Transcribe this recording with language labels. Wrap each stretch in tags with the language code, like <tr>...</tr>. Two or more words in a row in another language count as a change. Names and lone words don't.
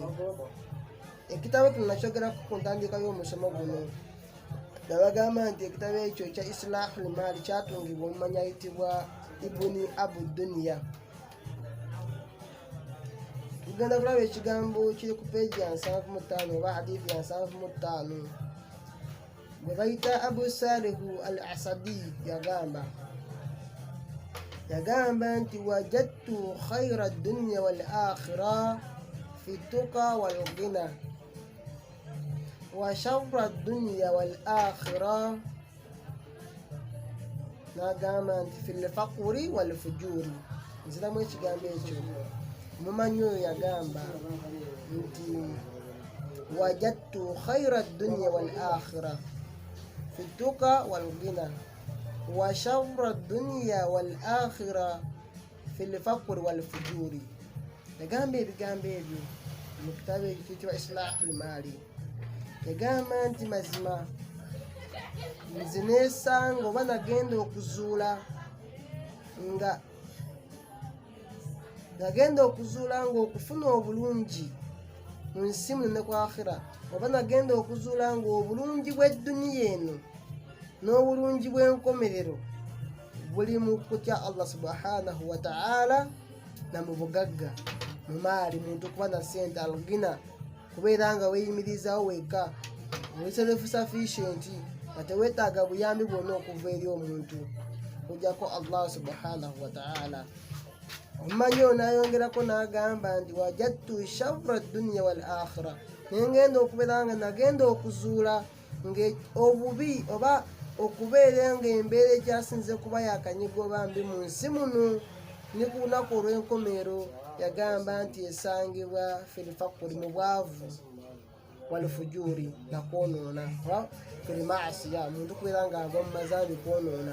<lg>Ekitabo kino nakyogera ku ntandika y'omusomo guno nabagamba nti ekitabo ekyo ekya Islahul Mali kyatungibwa omumanya ayitibwa Ibuni Abu Dunya. Tugenda kulaba ekigambo kiri ku peegi ya 75 oba hadithi ya 75 bwe bayita Abu Salih al-Asadi yagamba nti</lg> <ar>وجدت خير الدنيا والآخرة في التقى والغنى وشر الدنيا والآخرة</ar> <lg>nagamba nti</lg> <ar>في الفقر والفجور.</ar> <lg>Nziramu ekigambo ekyo mumanyi oyo yagamba nti</lg> <ar>وجدت خير الدنيا والآخرة في التقى والغنى وشر الدنيا والآخرة في الفقر والفجور.</ar> <lg>Yagamba ebigambo ebyo mu kitabo ekiyitibwa Islahul Mali. Yagamba nti mazima nze neesanga oba nagenda okuzuula nga okufuna obulungi mu nsi muno ne ku akhira, oba nagenda okuzuula nga obulungi bw'edduniya eno n'obulungi bw'enkomerero buli mu kutya Allah</lg> <ar>سبحانه وتعالى</ar> <lg>na mu bugagga mu maali, muntu kuba na sente alugina, kubeera nga weeyimirizaawo wekka oli</lg> <en>self sufficient</en> <lg>nga teweetaaga buyambi bwonna okuva eri omuntu kujjako Allah subhanahu wa ta'ala. Omumanyi ono ayongerako n'agamba nti</lg> <ar>وجدت شر الدنيا والآخرة,</ar> <lg>nengenda okubeera nga nagenda okuzuula obubi oba okubeera nga embeera ekyasinze kuba yakanyiga oba mbi mu nsi muno ne ku lunaku olw'enkomerero. Yagamba nti esangibwa</lg> <ar>في الفقر,</ar> <lg>mu bwavu, wal-fujuri, nakwonoona oba</lg> <ar>في المعاصي,</ar> <lg>muntu kubeera nga ava mu mazambi kwonoona.</lg>